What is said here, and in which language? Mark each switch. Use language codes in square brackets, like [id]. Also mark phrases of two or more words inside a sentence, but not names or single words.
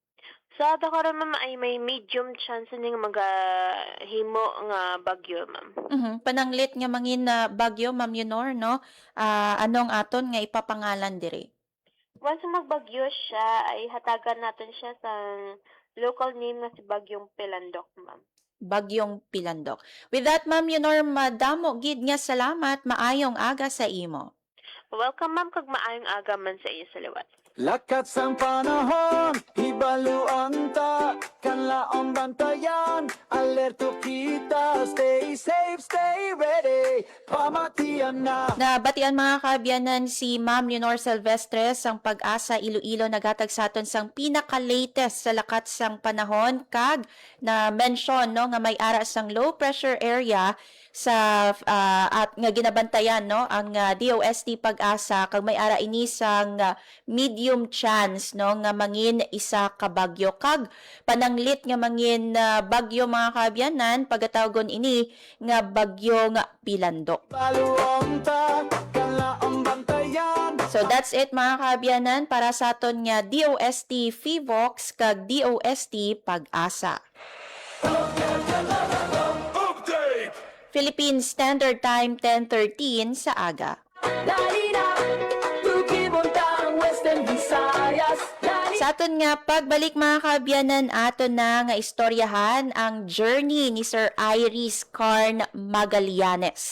[hil] Sa karon ma'am ay may [en] medium chance [hil] ning magahimo nga bagyo ma'am. Pananglit nga mangin na bagyo, Ma'am Leonor, no? Anong aton nga ipapangalan diri? Once magbagyo siya ay hatagan natin siya sa [en] local name [hil] nga si Bagyong Pilandok ma'am. Bagyong Pilandok. [en] With that, [hil] Ma'am Leonor, madamo gid nga salamat, maayong aga sa imo. Welcome ma'am kag maayong aga man sa iyo sa liwat. Lakat sang panahon, hibaluan ta, kanlaong bantayan, alerto kita, [en] stay safe, stay ready, [hil] pamatian na. Nabatian mga kaabyanan si Ma'am Leonor Silvestre sang Pag-asa Iloilo nagatag sa aton sang pinaka-latest sa lakat sang panahon kag na mention no nga may ara sang [en] low pressure area [hil] sa at nga ginabantayan no ang DOST Pag-asa kag may ara ini sang [en] medium chance [hil] no nga mangin isa ka bagyo kag pananglit nga mangin bagyo mga kaabyanan pagatawgon ini nga bagyo nga Pilandok. [en] So that's it [hil] mga kaabyanan para sa aton nga DOST Fivox kag DOST Pag-asa. Philippine Standard Time 10:13 sa aga. Sa aton nga pagbalik mga kaabyanan aton na nga istoryahan ang journey ni Sir Iris Carn Magallanes.